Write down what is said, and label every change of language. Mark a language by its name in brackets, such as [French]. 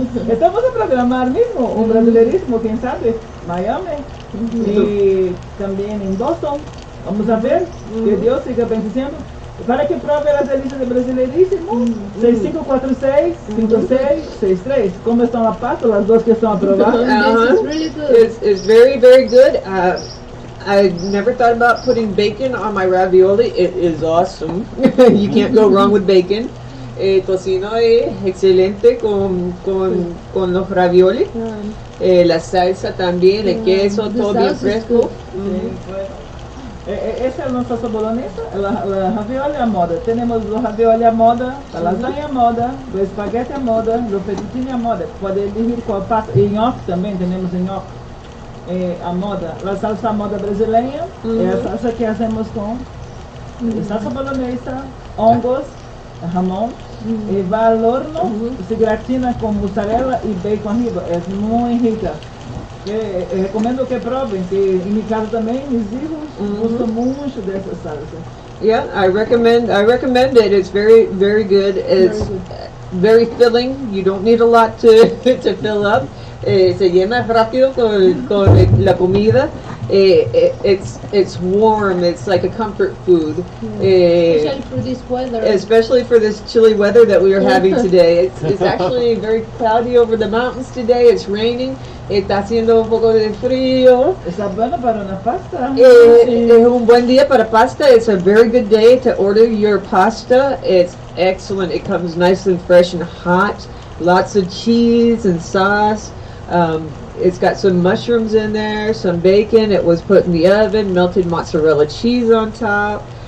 [Spanish] Estamos a programar mismo un brasilerísimo, quién sabe, Miami y también en Boston. Vamos a ver que Dios siga bendiciendo. Para que pruebe las delicias de brasilerísimo, 6546-5663. ¿Cómo están las patas? Las dos que están aprobadas. [English] This is really good. It's very, very good. I never thought about putting bacon on my ravioli. It is awesome. You can't go wrong with bacon. [Spanish] Tocino es excelente con los ravioli. La salsa también, el queso, [English] the [Spanish] todo bien [English] sauce is [Spanish] fresco. [English] good. [Spanish] Sí, bueno. [Portuguese] Essa é a nossa salsa bolonesa, a ravioli à moda. Temos o ravioli à moda, a lasanha à moda, o espaguete à moda, o fettuccine à moda. Pode elegir qual pasta. E nhoque também, temos nhoque à moda. A salsa à moda brasileira é a salsa que fazemos com salsa bolonesa, hongos, jamón, e vai ao horno, se gratina com mussarela e bacon arriba. É muito rica. Recomendo que provem, que em minha casa também, meus hijos gostam muito dessa salsa. [English] Yeah, I recommend it. It's very, very good. It's very filling. You don't need a lot to fill up. [Spanish] Se llena rápido con la comida. [English] It's warm. It's like a comfort food. Especially for this weather. Especially for this chilly weather that we are having today. It's actually very cloudy over the mountains today. It's raining. [Spanish] Está haciendo un poco de frío. Está bueno para una pasta. Es un buen día para pasta. [English] It's a very good day to order your pasta. It's excellent. It comes nice and fresh and hot. Lots of cheese and sauce. It's got some mushrooms in there, some bacon. It was put in the oven, melted mozzarella cheese on top.